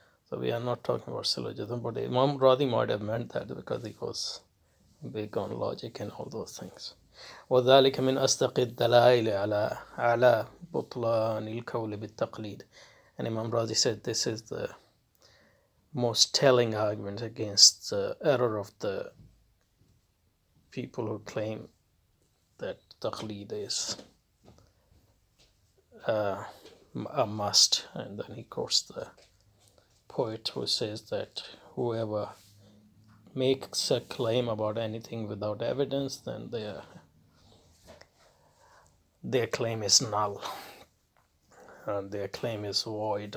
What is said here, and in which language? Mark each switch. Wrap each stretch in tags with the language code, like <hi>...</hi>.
<en>So we are not talking about syllogism, but Imam Razi might have meant that because he was big on logic and all those things.</en> <ar>وذلك من أصدق الدلائل على بطلان القول بالتقليد.</ar> <en>And Imam Razi said this is the most telling argument against the error of the people who claim that taqleed is a must. And then he quotes the poet who says that whoever makes a claim about anything without evidence, then their claim is null, and their claim is void.</en>